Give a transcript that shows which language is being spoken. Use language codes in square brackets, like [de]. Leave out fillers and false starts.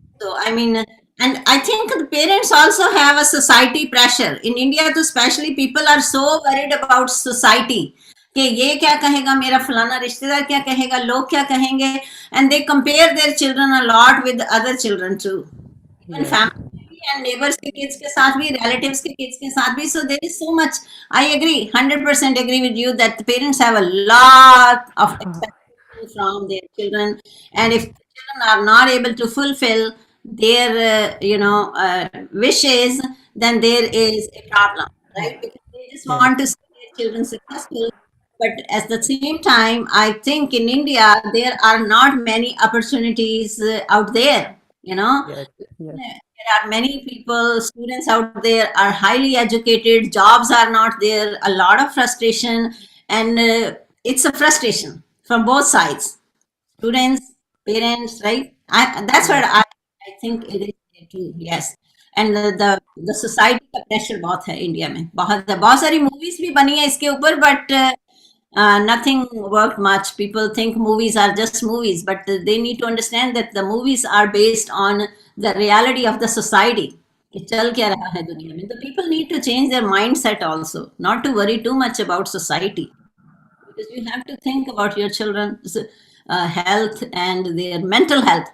[en] So, I mean, and I think the parents also have a society pressure. In India, तो especially people are so worried about society. [hi] कि ये क्या कहेगा मेरा फलाना रिश्तेदार क्या कहेगा लोग क्या कहेंगे [en] and they compare their children a lot with other children too. And family and neighbors के kids [hi] के साथ भी [en] relatives के kids के साथ भी, so there is so much. I agree 100% agree with you that the parents have a lot of expectations from their children, and if children are not able to fulfill their wishes, then there is a problem, right? Because they just want to see their children successful. But at the same time, I think in India there are not many opportunities out there. Yes. There are many people, students out there are highly educated, jobs are not there, a lot of frustration, and it's a frustration from both sides, students, parents, right? That's what I think it is there too, yes. [hi] And the society का pressure बहुत है India में, बहुत सारी movies भी बनी है इसके ऊपर, [en] but nothing worked much. People think movies are just movies, but they need to understand that the movies are based on the reality of the society. [hi] कि चल क्या रहा है दुनिया में. [en] The people need to change their mindset also, not to worry too much about society, because you have to think about your children's health and their mental health.